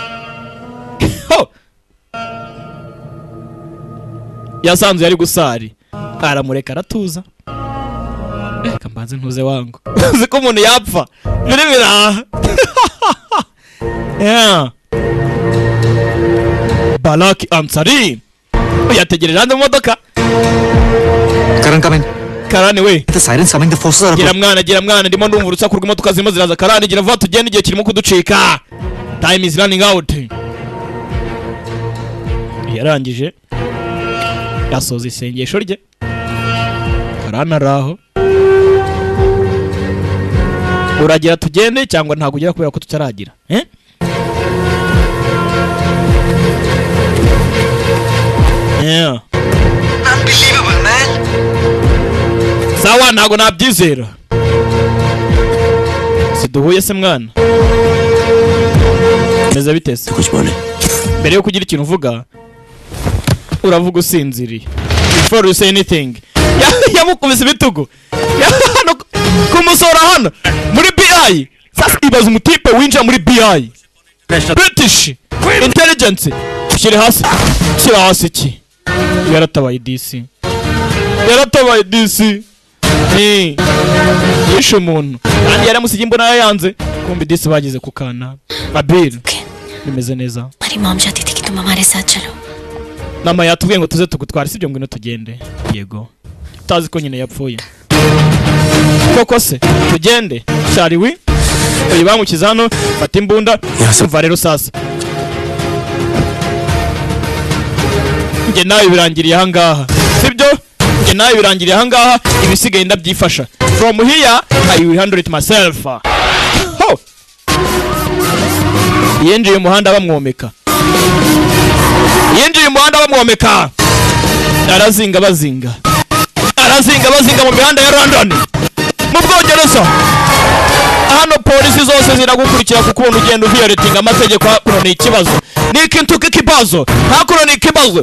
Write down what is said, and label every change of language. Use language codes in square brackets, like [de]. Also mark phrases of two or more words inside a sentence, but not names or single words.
[rw] yasanze yari gusari aramureka aratuza kambanze ntuze wangu uzi ko umuntu yapfa birimira Balaki Ansari yategereje andi modoka Karani we [en] the sirens coming, the forces are [rw] gira mwana ndimo ndumva urusaku rw'imodoka zirimo ziraza Karani gira vuba tugende igihe kirimo kuducika [en] time is running out [rw] yarangije yasoza isengesho rye Karani araho uragira tugende cyangwa ntago ugera kubera ko tutaragira Yeah. [en] Unbelievable, man. [rw] Sawa ntago nabyizera. Siduhuye se mwana. Meze bitese. Mbere yo kugira ikintu uvuga uravuga usinziriye. [en] Before you say anything. [rw] Yamukubise bitugo. Kumusora hano muri BI. Sasa ibaza umutipe winjira muri BI. British Intelligence. Shire hasi iki. Yaratabaye DC. Yishe umuntu kandi yaramusigiye imbona yanze kumbe DC bagize kukana Abir bimeze neza. [hi] Mari mom चाहती थी कि तुम हमारे साथ चलो. [rw] Mama yatubwiye ngo tuze tugutwara sibyo ngwino tugende. Yego. Tazi ko nyine yapfuye. Koko se tugende. Shari wi. Oyi bamukiza hano fata imbunda. Umva rero sasa. Nge nawe birangiriye ahangaha sibyo nge nawe birangiriye ahangaha ibisigaye ndabyifasha [en] from here I will handle it myself. [rw] Yinjiye umuhanda bamwomeka arazinga bazinga mu mihanda ya London mu Bwongereza. Hano polisi zose ziragukurikira kuko ubona ugenda violating amategeko hakuno ni ikibazo n'ikintu k'ikibazo hakuno ni ikibazo.